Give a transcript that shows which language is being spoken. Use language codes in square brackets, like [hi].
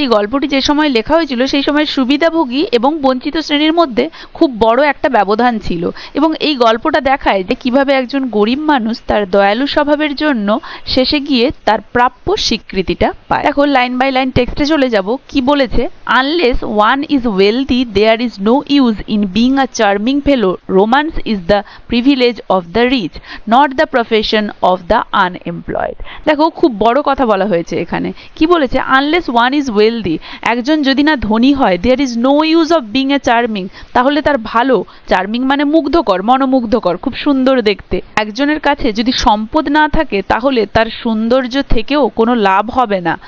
[bn] এই গল্পটি যে সময় লেখা হয়েছিল সেই সময় সুবিধাভোগী এবং বঞ্চিত শ্রেণীর মধ্যে খুব বড় একটা ব্যবধান ছিল, এবং এই গল্পটা দেখায় যে কিভাবে একজন গরিব মানুষ তার দয়ালু স্বভাবের জন্য শেষে গিয়ে তার প্রাপ্য স্বীকৃতিটা পায়। দেখো, লাইন বাই লাইন টেক্সটে চলে যাব। কি বলেছে? [en] Unless one is wealthy there is no use in being a charming fellow. Romance is the privilege of the rich, not the profession of the unemployed. [bn] দেখো, খুব বড় কথা বলা হয়েছে এখানে। কি বলেছে? [en] unless one is wealthy, [bn] একজন যদি না ধনী হয়, [en] there is no use of being a charming, [bn] তাহলে তার ভালো, চার্মিং মানে মুগ্ধকর, মনোমুগ্ধকর, খুব সুন্দর দেখতে। একজনের কাছে যদি সম্পদ না থাকে তাহলে তার সৌন্দর্য থেকেও কোনো লাভ হবে না।